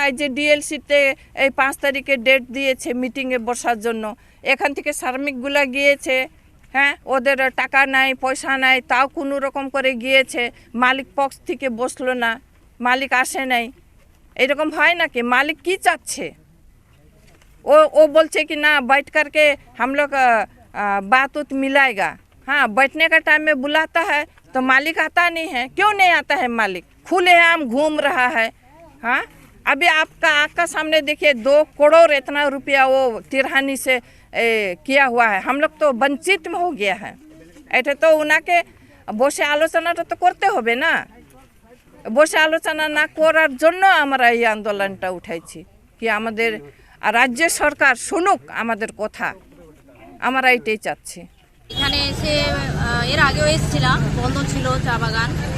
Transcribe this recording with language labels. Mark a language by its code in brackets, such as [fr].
[bn] এই যে ডিএলসিতে এই 5 তারিখে ডেট দিয়েছে মিটিংয়ে বসার জন্য, এখান থেকে শ্রমিকগুলা গিয়েছে। হ্যাঁ, ওদের টাকা নাই পয়সা নাই, তাও কোনো রকম করে গিয়েছে, মালিক পক্ষ থেকে বসলো না, মালিক আসে নাই। এরকম হয় নাকি? মালিক কি চাচ্ছে? ও বলছে [hi] कि ना बैठ करके हम लोग बात उत मिलाएगा। हाँ, बैठने का टाइम में बुलाता है तो मालिक आता नहीं है। क्यों नहीं आता है मालिक? खुलेआम घूम रहा है। हाँ, अभी आपका आँख का सामने देखिए 2 करोड़ इतना रुपया वो तिरहानी से किया हुआ है। हम लोग तो वंचित में हो गया है। [bn] এটা তো ওনাকে বসে আলোচনাটা তো করতে হবে না। বসে আলোচনা না করার জন্য আমরা এই আন্দোলনটা উঠাইছি কি আমাদের রাজ্য সরকার শুনুক আমাদের কথা। আমরা এটাই চাচ্ছি। এখানে এসে এর আগেও এসেছিলাম, বন্ধ ছিল চা বাগান।